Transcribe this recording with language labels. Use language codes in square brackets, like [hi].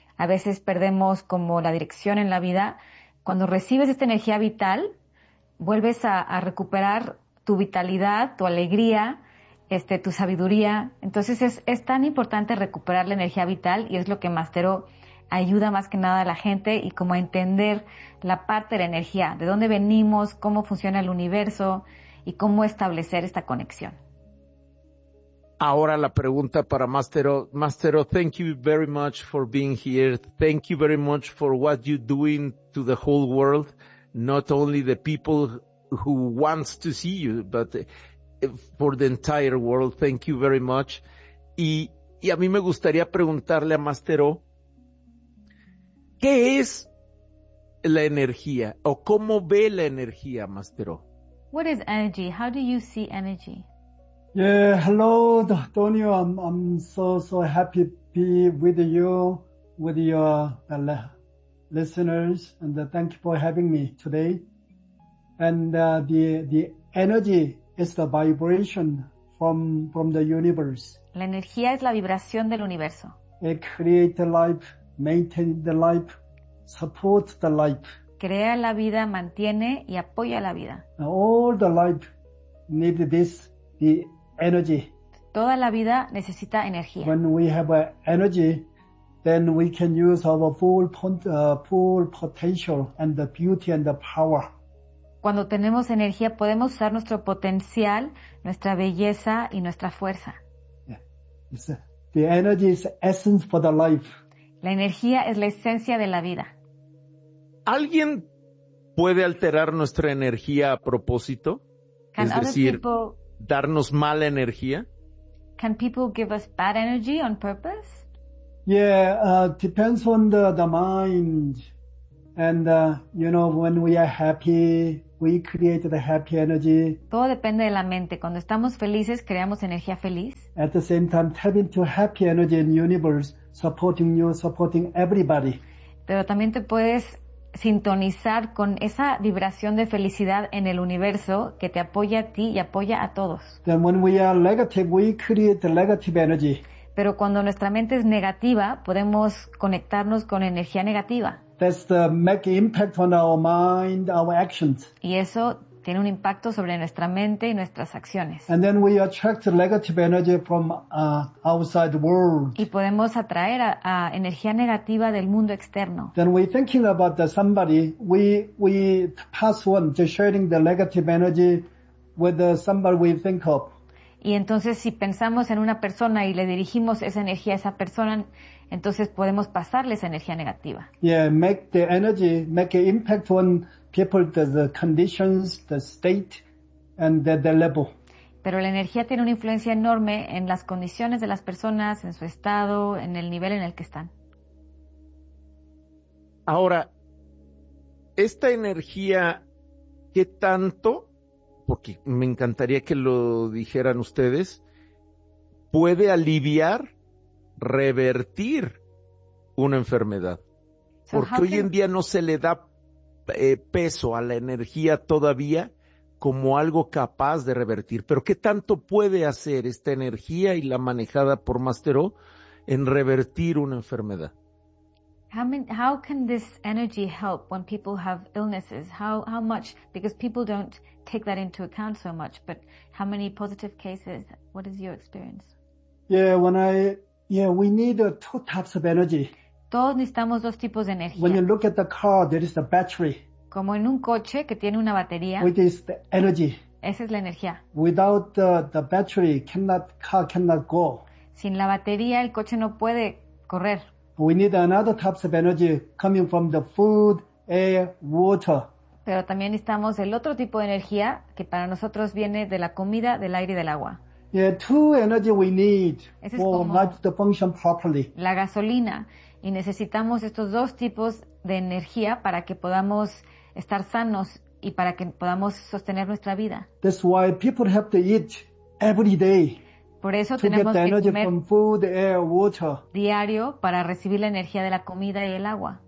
[es] A veces perdemos como la dirección en la vida. Cuando recibes esta energía vital, vuelves a recuperar tu vitalidad, tu alegría, tu sabiduría. Entonces es tan importante recuperar la energía vital y es lo que Master O ayuda más que nada a la gente y como a entender la parte de la energía, de dónde venimos, cómo funciona el universo y cómo establecer esta conexión. Ahora la pregunta para Master O. [en] Master O, thank you very much for being here. Thank you very much for what you're doing to the whole world, not only the people who wants to see you, but for the entire world. Thank you very much. [es] Y a mí me gustaría preguntarle a Master O, ¿qué es la energía o cómo ve la energía, Master O? [en] What is energy? How do you see energy? Yeah, hello, Tonio. I'm so, so happy to be with you, with your listeners, and thank you for having me today. And the energy is the vibration from the universe. [es] La energía es la vibración del universo. [en] It creates life, maintains the life, supports the life. [es] Crea la vida, mantiene y apoya la vida. [en] All the life needs this, the energy. [es] Toda la vida necesita energía. [en] When we have energy, then we can use our full potential and the beauty and the power. [es] Cuando tenemos energía, podemos usar nuestro potencial, nuestra belleza y nuestra fuerza. [en] Yeah. The energy is essence for the life. [es] La energía es la esencia de la vida. ¿Alguien puede alterar nuestra energía a propósito? [en] Can [es] es decir, darnos mala energía. [en] Can people give us bad energy on purpose? Yeah, depends on the mind. And, you know, when we are happy, we create the happy energy. [es] Todo depende de la mente. Cuando estamos felices, creamos energía feliz. [en] At the same time, tapping to happy energy in the universe, supporting you, supporting everybody. [es] Pero también te puedes sintonizar con esa vibración de felicidad en el universo que te apoya a ti y apoya a todos. [en] Then when we are negative, we create negative energy. [es] Pero cuando nuestra mente es negativa, podemos conectarnos con energía negativa. [en] That's the make impact on our mind, our actions. [es] Y eso tiene un impacto sobre nuestra mente y nuestras acciones. [en] And then we attract negative energy from outside world. [es] Y podemos atraer a energía negativa del mundo externo. [en] Then we thinking about the somebody, we pass on the sharing the negative energy with the somebody we think of. [es] Y entonces si pensamos en una persona y le dirigimos esa energía a esa persona, entonces podemos pasarle esa energía negativa. [en] Yeah, make the energy, make an impact on people, the conditions, the state, and the level. [es] Pero la energía tiene una influencia enorme en las condiciones de las personas, en su estado, en el nivel en el que están. Ahora, esta energía, ¿qué tanto? Porque me encantaría que lo dijeran ustedes, puede aliviar, revertir una enfermedad. Porque hoy en día no se le da peso a la energía todavía como algo capaz de revertir. Pero ¿qué tanto puede hacer esta energía y la manejada por Master O en revertir una enfermedad? [en] How can this energy help when people have illnesses? How much? Because people don't take that into account so much. But how many positive cases? What is your experience? We need two types of energy. [es] Todos necesitamos dos tipos de energía. [en] When you look at the car, there is a battery. [es] Como en un coche que tiene una batería. [en] Which is the energy. [es] Esa es la energía. [en] Without the battery, car cannot go. [es] Sin la batería, el coche no puede correr. [en] We need another type of energy coming from the food, air, water. [es] Pero también necesitamos el otro tipo de energía que para nosotros viene de la comida, del aire y del agua. [en] Yeah, two energy we need for life to function properly. [es] La gasolina. Y necesitamos estos dos tipos de energía para que podamos estar sanos y para que podamos sostener nuestra vida. [en] That's why people have to eat every day. [es] Por eso tenemos que comer [en] from food, air, water. [es] Diario para recibir la energía de la comida y el agua.